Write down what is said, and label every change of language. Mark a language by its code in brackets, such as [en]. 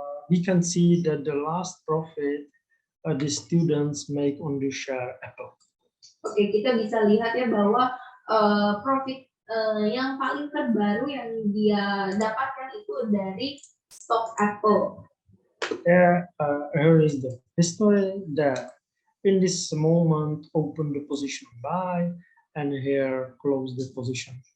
[en] We can see that the last profit the students make on the share Apple. [id] Oke, kita bisa lihat ya bahwa profit yang paling terbaru yang dia dapatkan itu dari stok Apple. [en] Here is the history that in this moment open the position buy and here close the position.